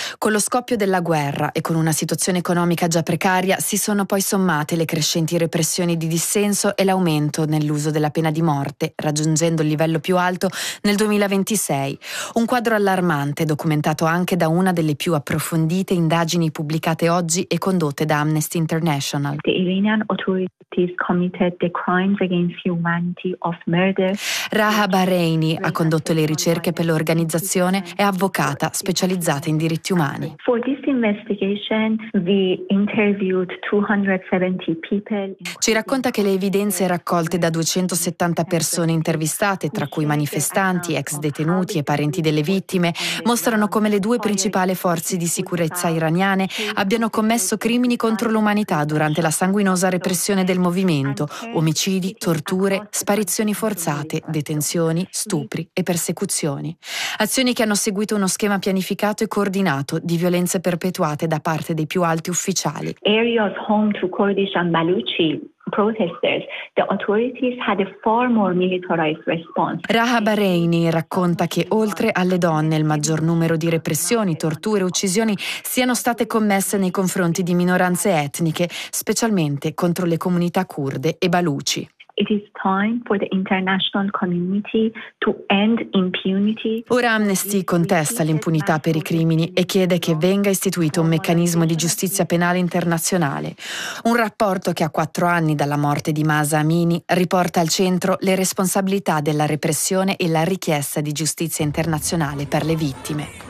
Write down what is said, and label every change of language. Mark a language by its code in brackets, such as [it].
[it] Con lo scoppio della guerra e con una situazione economica già precaria, si sono poi sommate le crescenti repressioni di dissenso e l'aumento nell'uso della pena di morte, raggiungendo il livello più alto nel 2026. Un quadro allarmante, documentato anche da una delle più approfondite indagini pubblicate oggi e condotte da Amnesty International. [en] The Iranian authorities committed the crimes against humanity of murder. [it] Raha Bahraini ha condotto le ricerche per l'organizzazione e è avvocata specializzata in diritti umani. [en] For this investigation, we interviewed 270 people. [it] Ci racconta che le evidenze raccolte da 270 persone intervistate, tra cui manifestanti, ex detenuti e parenti delle vittime, mostrano come le due principali forze di sicurezza iraniane abbiano commesso crimini contro l'umanità durante la sanguinosa repressione del movimento: omicidi, torture, sparizioni forzate, detenzioni, stupri e persecuzioni. Azioni che hanno seguito uno schema pianificato e coordinato di violenze perpetuate da parte dei più alti ufficiali. [en] Areas home to Kurdish and Baluchi protesters, the authorities had a far more militarized response. [it] Raha Bahraini racconta che oltre alle donne il maggior numero di repressioni, torture e uccisioni siano state commesse nei confronti di minoranze etniche, specialmente contro le comunità curde e baluci. [en] It is time for the international community to end impunity. [it] Ora Amnesty contesta l'impunità per i crimini e chiede che venga istituito un meccanismo di giustizia penale internazionale. Un rapporto che a 4 anni dalla morte di Mahsa Amini riporta al centro le responsabilità della repressione e la richiesta di giustizia internazionale per le vittime.